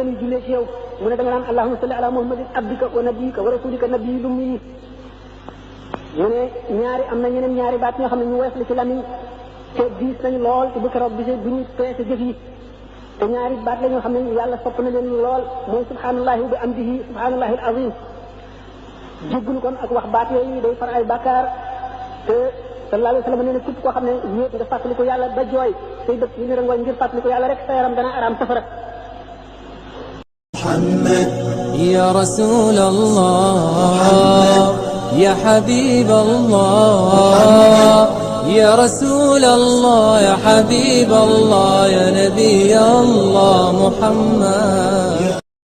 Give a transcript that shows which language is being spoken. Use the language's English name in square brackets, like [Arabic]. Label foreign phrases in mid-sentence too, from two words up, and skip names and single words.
[Wolof] ñuy jullee ci yow mu ne da nga naan [Arabic] اللهم صل على محمد عبدك ونبيك ورسولك النبي الأمي [Wolof] mu ne am na ñeneen ñaari baat ñoo xam ne ñu wees la ci lamiñ te diis nañu lool te bu keroog bisee bu ñu peese jëf yi te ñaari baat la ñoo xam ne yàlla sopp na leen lool mooy [Arabic] سبحان الله وبحمده سبحان الله العظيم [Wolof] jéggulu kon ak wax baat yooyu day far ay bàkkaar te [Arabic] صلى الله عليه وسلم [Wolof] nee na képp koo xam ne wéet nga fàttaliku yàlla ba jooy say bët yi ne rangooñ ngir fàttaliku yàlla rek sa yaram dana araam safara [Arabic] محمد يا رسول الله يا حبيب الله يا رسول الله يا حبيب الله يا نبي الله محمد